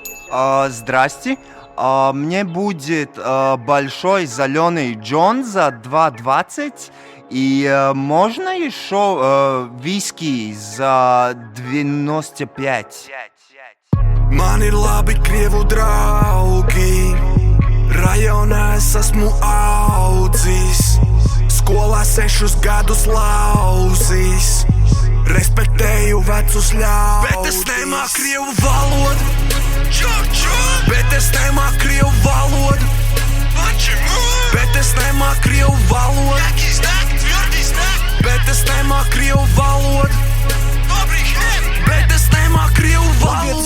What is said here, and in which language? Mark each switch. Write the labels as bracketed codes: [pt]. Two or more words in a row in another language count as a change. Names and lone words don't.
[ru] Здрасте. Мне будет большой зеленый Джон за 2,20. И можно еще виски за 95. [lv] Man ir labi krievu draugi, rajonā es esmu audzis, skolā 6 gadus lauzis, respektēju vecus ļaudis. Bet es nemāku krievu valodu, bet es nemāku krievu valodu, bet es nemāku krievu valodu, bet es nemāku krievu valodu, bet es nemāku krievu valodu.